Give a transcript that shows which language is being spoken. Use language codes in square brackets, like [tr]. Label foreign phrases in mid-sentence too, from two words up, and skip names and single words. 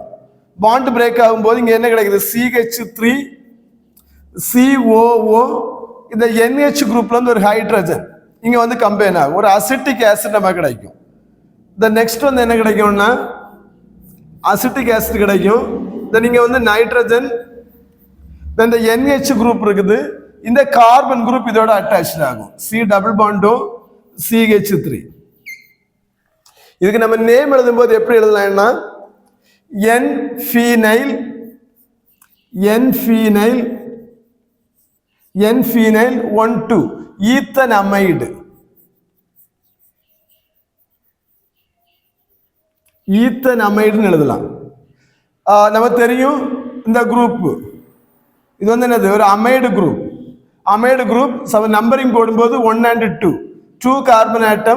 [en] bond break [ta] ஆகும்போது இங்க என்ன கிடைக்குது, CH3 COO இந்த NH குரூப்ல இருந்து ஒரு ஹைட்ரஜன் இங்க வந்து கம்பைன் ஆகும், ஒரு [en] acetic acid [ta] நமக்கு கிடைக்கும். நெக்ஸ்ட் வந்து என்ன கிடைக்கும்னா [en] acetic acid [ta] கிடைக்கும். then இங்க வந்து நைட்ரஜன், [en] then the NH group இருக்குது. [ta] இந்த [en] carbon group [ta] இதோட அட்டாச்ட் ஆகும். [en] C double bond O CH3. [ta] இதுக்கு நம்ம நேம் எழுதும்போது எப்படி எழுதலாம்னா [en] N phenyl N phenyl 1,2 ethanamide. [ta] ஈத்தனமைடுன்னு எழுதலாம். நமக்கு தெரியும் இந்த குரூப் இது வந்து என்னது, ஒரு [en] amide group. amide group numbering [ta] போடும்போது 1 and 2 [en] carbon atom.